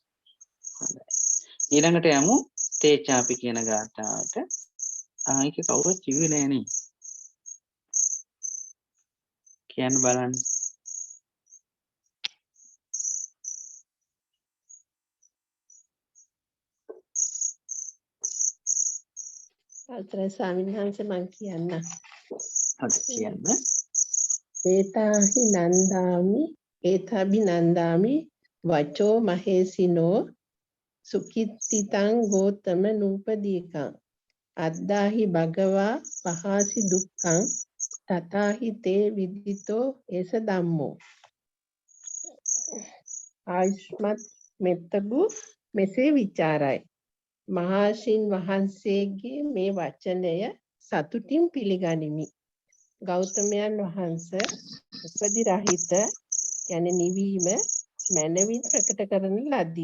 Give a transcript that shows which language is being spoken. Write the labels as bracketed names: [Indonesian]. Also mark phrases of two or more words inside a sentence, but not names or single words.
[Sinhala] ඊළඟට යමු තේචාපි කියන ගාථාවට ආයික කවුරුත් කිව්වේ නෑනේ කියන්න බලන්න අවසරයි ස්වාමීන් වහන්සේ මං කියන්න. හරි කියන්න [Pali] ඒතාභිනන්දාමි වචෝ මහේසිනෝ සුකිත්තිතං ගෝතම නූපදීකං අද්දාහි භගවා පහාසි දුක්ඛං තථාහි තේ විදිතෝ ඒස ධම්මෝ. [Sinhala] ආයුෂ්මත් මෙත්තබු මෙසේ විචාරයි. මහාශින් වහන්සේගේ මේ වචනය සතුටින් පිළිගනිමි. ගෞතමයන් වහන්සේ උපදි රහිත යන නිවීම මනවින් ප්‍රකට කරන ලදී.